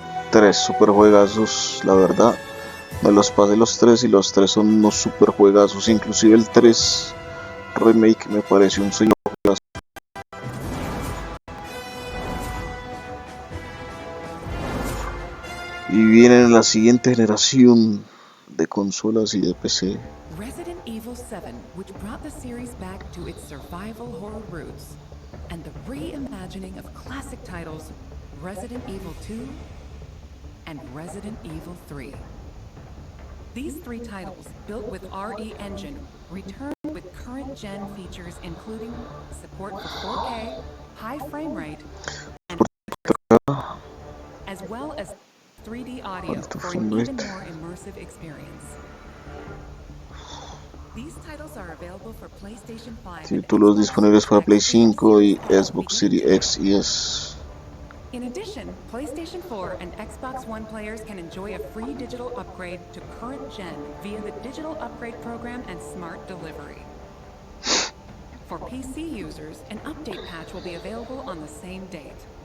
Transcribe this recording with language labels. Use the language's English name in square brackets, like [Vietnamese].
[Spanish] 3 super juegazos, la verdad, me los pasé los 3 y los 3 son unos super juegazos, inclusive el 3 remake me pareció un señor juegazo. Y vienen en la siguiente generación de consolas y de PC. [English] Resident Evil 7, which brought the series back to its survival horror roots, and the reimagining of classic titles Resident Evil 2 and Resident Evil 3. These 3 titles, built with RE Engine, return with current-gen features including support for 4K, high frame rate, and as well as 3D audio for an even more immersive experience. These titles are available for PlayStation 5 [Spanish] Títulos disponibles para Play 5 y Xbox Series X y S. [English] In addition, PlayStation 4 and Xbox One players can enjoy a free digital upgrade to current gen via the Digital Upgrade Program and Smart Delivery. For PC users, an update patch will be available on the same date.